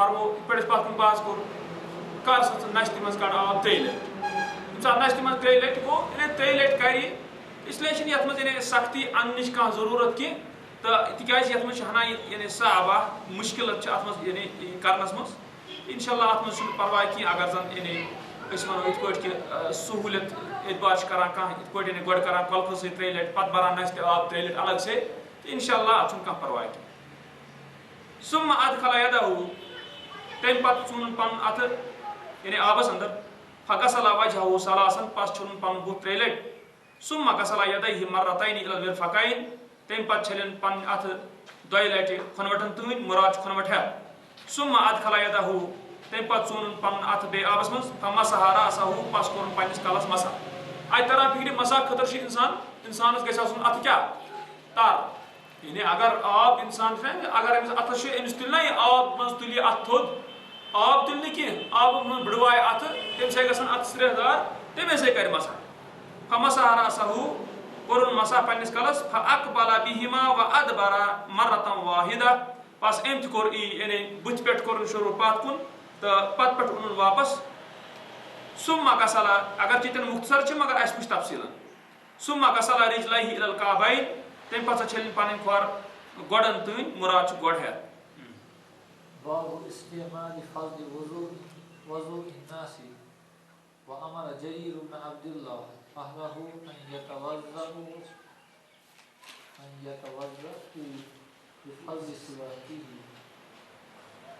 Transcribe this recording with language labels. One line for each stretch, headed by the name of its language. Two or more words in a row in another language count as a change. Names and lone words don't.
Kashmiri: فرمو یِتھ پٲٹھۍ أسۍ پتھ کُن بحث کوٚر کر سا ژٕ نستہِ منٛز کڑ آب 3 لٹہِ ییٚمہِ ساتہٕ نستہِ منٛز 3 لٹہِ گوٚو ییٚلہِ 3 لٹہِ کرِ اسلیے چھِنہٕ یتھ منٛز یعنی سختی اننٕچ کانٛہہ ضروٗرت کینٛہہ تہٕ تِکیازِ یتھ منٛز چھِ ہنا یعنی صعب اکھ مُشکِلت چھِ اتھ منٛز یعنی کرنس منٛز
Arabic: انشاء اللہ
Kashmiri: اتھ منٛز چھُنہٕ پرواے کینٛہہ اگر زن یعنی أسۍ ونو یِتھ پٲٹھۍ کہِ سہوٗلیت اعتبار چھِ کران کانٛہہ یِتھ پٲٹھۍ یعنی گۄڈٕ کران کۄلہٕ سۭتۍ 3 لٹہِ پتہٕ بران نستہِ آب 3 لٹہِ الگ سے تہٕ
Arabic: انشاء اللہ
Kashmiri: اتھ چھُنہٕ کانٛہہ پرواے کینٛہہ
Arabic: ثم ادخل یدہ
Kashmiri: تمہِ پتہٕ ژوٗنُن پنُن اتھٕ یعنی آبس اندر
Arabic: فغسل وجهه ثلاثن
Kashmiri: پس چھُلُن پنُن بُتھ 3 لٹہِ
Arabic: ثم غسل یدیہ مرتين الى المرفقين
Kashmiri: تمہِ پتہٕ چھلن پنٕنۍ اتھٕ 2 لٹہِ کھۄنوٹن تۭنۍ مراد چھُ کھۄنوٹ ہٮ۪تھ
Arabic: ثم ادخل یدہ
Kashmiri: تمہِ پتہٕ ژوٗنُن پنُن اتھٕ بیٚیہِ آبس منٛز
Arabic: فمسح راسه
Kashmiri: پس کوٚرُن پننِس کلس مسح اتہِ تران فِکرِ مسح خٲطرٕ چھُ انسانس گژھِ آسُن اتھٕ کیٛاہ تر یعنی اگر آب انسان اگر أمِس اتھس چھُ أمِس تُلہِ نا یہِ آب منٛز تُلہِ یہِ اتھٕ تھوٚد آب تُلہِ نہٕ کینٛہہ آبہٕ منٛز بٕڑوایہِ اتھٕ تمہِ سۭتۍ گژھن اتھٕ سرٛیٚہدار تمے سۭتۍ کرِ مسح
Arabic: فمسح راسه
Kashmiri: کوٚرُن مسح پننِس کلس
Arabic: فاقبل بہما وادبر مرة واحدة
Kashmiri: بس أمۍ تہِ کوٚر یعنی بٕتھِ پٮ۪ٹھ کوٚرُن شروٗع پتھ کُن تہٕ پتہٕ پٮ۪ٹھ اوٚنُن واپس
Arabic: ثم غسل
Kashmiri: اگر چیٚتٮ۪ن مختصر چھِ مگر اسہِ وٕچھ تفصیٖلن
Arabic: ثم غسل رجليه الى الكعبين
Kashmiri: تمہِ پتہٕ چھلٕنۍ پنٕنۍ کھۄر گۄڈن تۭنۍ مراد چھُ گۄڈ ہٮ۪تھ
Arabic: باب استعمال فضل وضوء الناس وامر جرير بن عبد الله اهله ان يتوضأوا بفضل سواكه